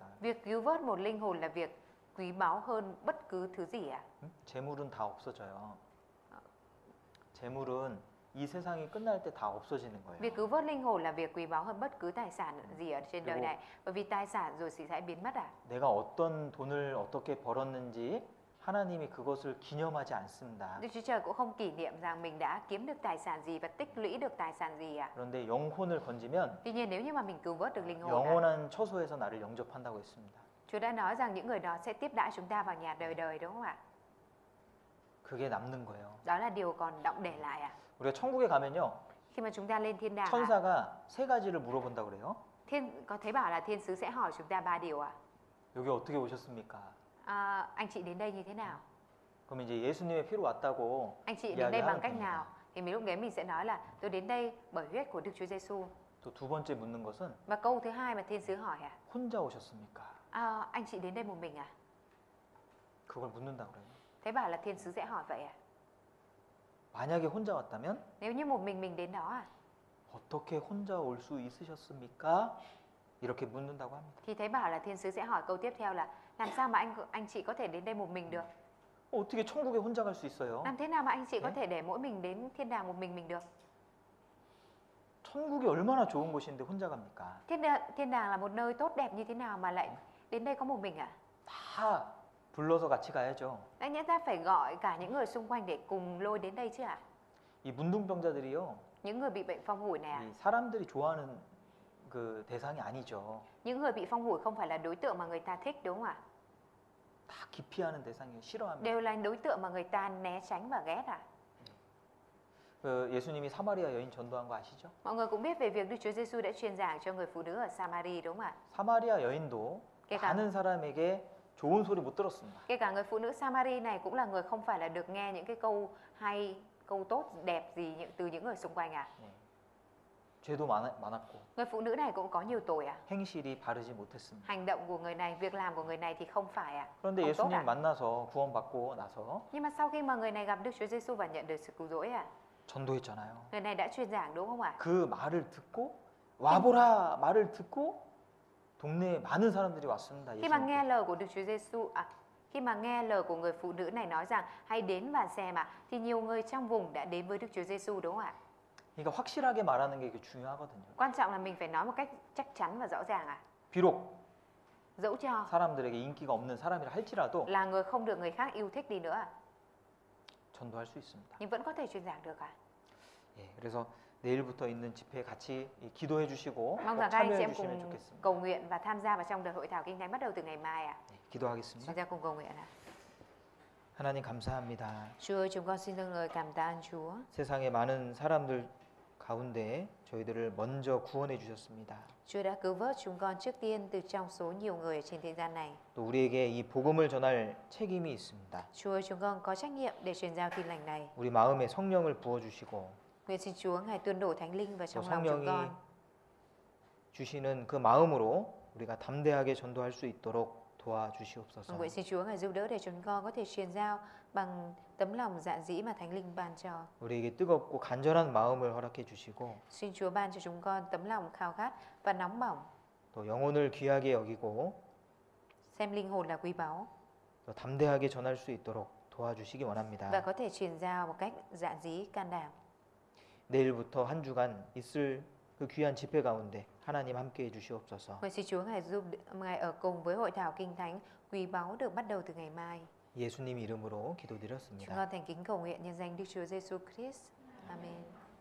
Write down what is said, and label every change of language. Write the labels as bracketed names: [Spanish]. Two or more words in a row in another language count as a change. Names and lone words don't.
[Vietnamese] Việc cứu vớt một linh hồn là việc quý báu hơn bất cứ thứ gì [Korean] 재물은 다 없어져요. 재물은 이 세상이 끝날 때 다 없어지는 거예요. [Vietnamese] Việc cứu vớt linh hồn là việc quý báu hơn bất cứ tài sản gì ở trên đời này. Bởi vì tài sản rồi thì sẽ biến mất [Korean] 내가 어떤 돈을 어떻게 벌었는지 하나님이 그것을 기념하지 않습니다. [Vietnamese] Đức Chúa Trời cũng không kỷ niệm rằng mình đã kiếm được tài sản gì và tích lũy được tài sản gì [Korean] 그런데 영혼을 건지면 [Vietnamese] Tuy nhiên nếu như mà mình cứu vớt được linh hồn [Korean] 영원한 처소에서 나를 영접한다고 했습니다. [Vietnamese] Chúa đã nói rằng những người đó sẽ tiếp đãi chúng ta vào nhà đời đời, đúng không ạ? [Korean] 그게 남는 거예요. [Vietnamese] Đó là điều còn đọng để lại [Korean] 우리가 천국에 가면요. [Vietnamese] Khi mà chúng ta lên thiên đàng [Korean] 천사가 세 가지를 물어본다 그래요. [Vietnamese] có thấy bảo là thiên sứ sẽ hỏi chúng ta 3 điều [Korean] 여기 어떻게 오셨습니까? [Vietnamese] Anh chị đến đây như thế nào? [Korean] 그럼 이제 예수님의 피로 왔다고 [Vietnamese] Anh chị đến đây bằng [Korean] 이야기하는 [Vietnamese] cách [Korean] 겁니다. [Vietnamese] nào? Thì mình lúc đấy mình sẽ nói là tôi đến đây bởi huyết của Đức Chúa Giêsu. [Korean] 또 두 번째 묻는 것은 [Vietnamese] Và câu thứ hai mà thiên sứ hỏi [Korean] 혼자 오셨습니까? [Vietnamese] anh chị đến đây một mình [Korean] 그걸 묻는다 그래요. [Vietnamese] Thấy bảo là thiên sứ sẽ hỏi vậy [Korean] 만약에 혼자 왔다면 [Vietnamese] Nếu như một mình đến đó [Korean] 어떻게 혼자 올 수 있으셨습니까? 이렇게 묻는다고 합니다. [Vietnamese] thì thấy bảo là thiên sứ sẽ hỏi câu tiếp theo là làm sao mà anh chị có thể đến đây một mình được? [Korean] 어떻게 천국에 혼자 갈 수 있어요? [Vietnamese] Làm thế nào mà anh chị có thể để mỗi mình đến thiên đàng một mình được? [Korean] 천국이 얼마나 좋은 곳인데 혼자 갑니까? [Vietnamese] Thiên đàng là một nơi tốt đẹp như thế nào mà lại đến đây có một mình [Korean] 다 불러서 같이 가야죠. [Vietnamese] Đáng nhẽ ta phải gọi cả những người xung quanh để cùng lôi đến đây chứ [Korean] 이 문둥병자들이요. [Vietnamese] Những người bị bệnh phong hủi này [Korean] 이 사람들이 좋아하는 그 대상이 아니죠. [Vietnamese] Những người bị phong hủi không phải là đối tượng mà người ta thích, đúng không ạ? [Korean] 다 기피하는 대상이에요. 싫어합니다. [Vietnamese] Đều là đối tượng mà người ta né tránh và ghét [Korean] 그 예수님이 사마리아 여인 전도한 거 아시죠? [Vietnamese] Mọi người cũng biết về việc Đức Chúa Giêsu đã truyền giảng cho người phụ nữ ở Samari, đúng không ạ? [Korean] 사마리아 여인도 [Vietnamese] Kể cả [Korean] 많은 사람에게 좋은 소리 못 들었습니다. [Vietnamese] Kể cả người phụ nữ Samari này cũng là người không phải là được nghe những cái câu hay, câu tốt, đẹp gì từ những người xung quanh à? [Korean] 네. 죄도 많았고 [Vietnamese] Người phụ nữ này cũng có nhiều tội à? [Korean] 행실이 바르지 못했습니다. [Vietnamese] Hành động của người này, việc làm của người này thì không phải à? [Korean] 그런데 [Vietnamese] Không tốt [Korean] 예수님 [Vietnamese] à? [Korean] 만나서 구원받고 나서 [Vietnamese] Nhưng mà sau khi mà người này gặp Đức Chúa Giêsu và nhận được sự cứu rỗi à? [Korean] 전도했잖아요. [Vietnamese] Người này đã truyền giảng đúng không ạ? [Korean] 그 말을 듣고 와보라 말을 듣고 동네에 많은 사람들이 왔습니다. [Vietnamese] Khi mà nghe [Korean] 예수님께. [Vietnamese] lời của Đức Chúa Giêsu khi mà nghe lời của người phụ nữ này nói rằng hãy đến và xem ạ, thì nhiều người trong vùng đã đến với Đức Chúa Giêsu đúng không ạ? [Korean] 그러니까 확실하게 말하는 게 중요하거든요. [Vietnamese] Quan trọng là mình phải nói một cách chắc chắn và rõ ràng ạ. [Korean] 비록 [Vietnamese] Dẫu cho [Korean] 사람들에게 인기가 없는 사람이라 할지라도 [Vietnamese] là người không được người khác yêu thích đi nữa ạ, [Korean] 전도할 수 있습니다. [Vietnamese] nhưng vẫn có thể truyền giảng được ạ. [Korean] 예, 그래서 내일부터 있는 집회에 같이 기도해 주시고 [Vietnamese] Mong [Korean] 꼭 [Vietnamese] rằng các anh chị [Korean] 참여해 [Vietnamese] em [Korean] 주시면 [Vietnamese] cùng [Korean] 좋겠습니다. [Vietnamese] cầu nguyện và tham gia vào trong đợt hội thảo kinh thánh bắt đầu từ ngày mai ạ. [Korean] 네, 기도하겠습니다. [Vietnamese] Chúng ta cùng cầu nguyện ạ. [Korean] 하나님 감사합니다. [Vietnamese] Chúa ơi, chúng con xin dâng lời cảm tạ ơn Chúa. [Korean] 세상의 많은 사람들 가운데 저희들을 먼저 구원해 주셨습니다. [Vietnamese] Chúa đã cứu vớt chúng con trước tiên từ trong số nhiều người trên thế gian này. [Korean] 또 우리에게 이 복음을 전할 책임이 있습니다. [Vietnamese] Chúa ơi, chúng con có trách nhiệm để truyền giao tin lành này. [Korean] 우리 마음에 성령을 부어 주시고 [Vietnamese] Nguyện xin Chúa Ngài tuôn đổ Thánh Linh vào [Korean] 또 [Vietnamese] trong lòng chúng [Korean] 성령이 [Vietnamese] con. [Korean] 주시는 그 마음으로 우리가 담대하게 전도할 수 있도록 도와주시옵소서. [Vietnamese] Nguyện xin Chúa Ngài giúp đỡ để chúng con có thể truyền giao bằng tấm lòng dạn dĩ mà Thánh Linh ban cho. [Korean] 우리에게 뜨겁고 간절한 마음을 허락해 주시고 [Vietnamese] Xin Chúa ban cho chúng con tấm lòng khao khát và nóng bỏng, [Korean] 또 영혼을 귀하게 여기고 [Vietnamese] xem linh hồn là quý báu [Korean] 또 담대하게 전할 수 있도록 도와주시기 원합니다. [Vietnamese] và có thể truyền giao một cách dạn dĩ, can đảm. [Korean] 내일부터 한 주간 있을 그 귀한 집회 가운데 하나님 함께 해 주시옵소서. [Vietnamese] Nguyện xin Chúa Ngài giúp Ngài ở cùng với hội thảo kinh thánh quý báu được bắt đầu từ ngày mai. [Korean] 예수님 이름으로 [Vietnamese] Chúng [Korean] 기도드렸습니다. [Vietnamese] con thành kính cầu nguyện nhân danh Đức Chúa Giêsu Christ. Amen.